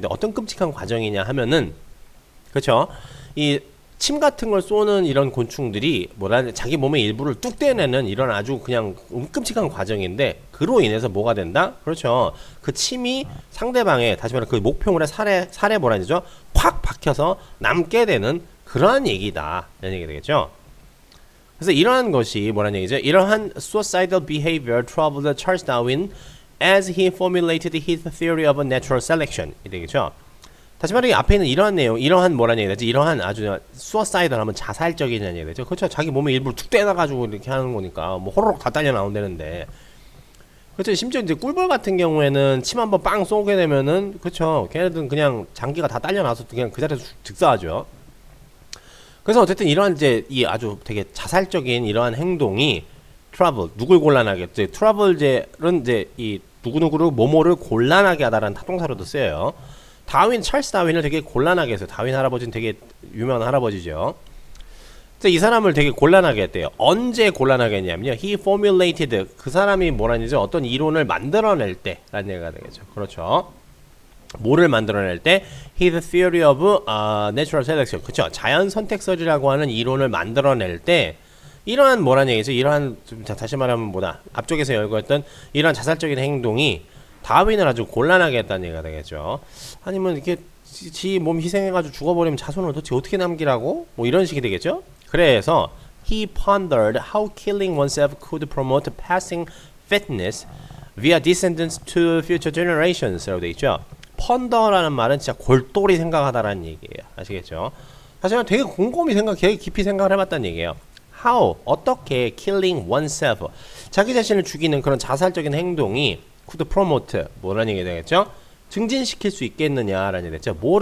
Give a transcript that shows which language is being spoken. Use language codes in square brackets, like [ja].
[ko] 근데 어떤 끔찍한 과정이냐 하면은, 그렇죠. 이 침 같은 걸 쏘는 이런 곤충들이 자기 몸의 일부를 뚝 떼내는 이런 아주 그냥 끔찍한 과정인데, 그로 인해서 뭐가 된다? 그렇죠. 그 침이 상대방의, 다시 말해 그 목표물의 살에 뭐라 되죠? 확 박혀서 남게 되는 그러한 얘기다, 이런 얘기 되겠죠. 그래서 이러한 것이 뭐란 얘기죠? 이러한 [en] suicidal behavior troubled Charles Darwin as he formulated his theory of natural selection. [ko] 이 되겠죠? 다시 말해 앞에 있는 이러한 내용, 이러한 뭐란 얘기 되지? 이러한 아주 suicidal 하면 자살적이라는 얘기 되죠? 그렇죠? 자기 몸에 일부러 툭 떼놔가지고 이렇게 하는 거니까 뭐 호로록 다 딸려 나온다는데. 그렇죠. 심지어 이제 꿀벌 같은 경우에는 침 한번 빵 쏘게 되면은 그렇죠. 걔네들은 그냥 장기가 다 딸려 나서 그냥 그 자리에서 즉사하죠. 그래서 어쨌든 이러한 이제 이 아주 되게 자살적인 이러한 행동이 트러블 누굴 곤란하게 이제 트러블제는 이제 이 누구누구를 뭐뭐를 곤란하게 하다라는 타동사로도 쓰여요. 찰스 다윈을 되게 곤란하게 했어요. 다윈 할아버지는 되게 유명한 할아버지죠. 이 사람을 되게 곤란하게 했대요. 언제 곤란하게 했냐면요. [en] He formulated [ko] 그 사람이 뭐라는지 어떤 이론을 만들어낼 때라는 얘기가 되겠죠. 그렇죠. 뭐를 만들어낼 때 [en] His theory of natural selection [ko] 그렇죠. 자연 선택설이라고 하는 이론을 만들어낼 때 이러한 뭐라는 얘기죠. 이러한 다시 말하면 뭐다. 앞쪽에서 열거했던 이러한 자살적인 행동이 다윈을 아주 곤란하게 했다는 얘기가 되겠죠. 아니면 이렇게 지 몸 희생해가지고 죽어버리면 자손을 도대체 어떻게 남기라고? 뭐 이런 식이 되겠죠. 그래서 [en] he pondered how killing oneself could promote passing fitness via descendants to future generations라고 [ko] 돼 있죠. ponder라는 말은 진짜 골똘히 생각하다라는 얘기예요. 아시겠죠? 하지만 되게 곰곰이 되게 깊이 생각을 해봤다는 얘기예요. how 어떻게 [en] killing oneself [ko] 자기 자신을 죽이는 그런 자살적인 행동이 [en] could promote [ko] 뭐라는 얘기 되겠죠? 증진시킬 수 있겠느냐라는 얘기 됐죠.